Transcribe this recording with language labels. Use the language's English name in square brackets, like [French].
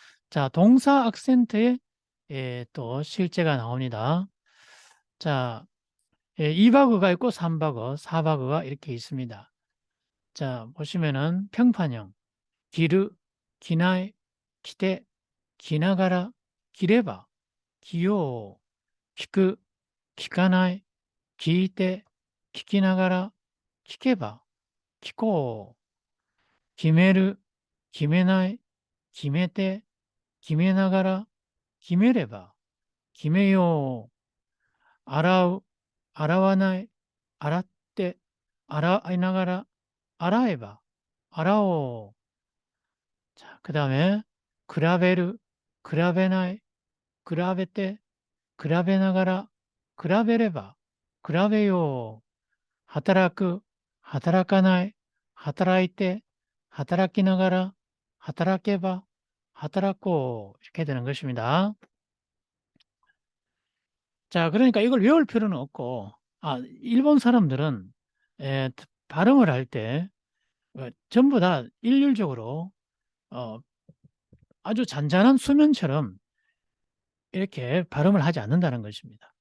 [Korean] 자, 동사 악센트에 또 실제가 나옵니다. 자, 2박어가 있고 3박어, 4박어가 이렇게 있습니다. 자, 보시면은 평판형, [Japanese] 기르, 기나이, 기대, きながら、着れば、着よう、聞く、聞かない、聞いて、聞きながら、聞けば、聞こう、決める、決めない、決めて、決めながら、決めれば、決めよう、洗う、洗わない、洗って、洗いながら、洗えば、洗おう。 [Korean] 자, 그 다음에, [Japanese] 比べる、比べない、比べて、比べながら、比べれば、比べよう。働く、働かない、働いて,働きながら,働けば,働こう. [Korean] 이렇게 되는 것입니다. 자, 그러니까 이걸 외울 필요는 없고, 일본 사람들은 발음을 할 때 전부 다 일률적으로 어, 아주 잔잔한 수면처럼 이렇게 발음을 하지 않는다는 것입니다.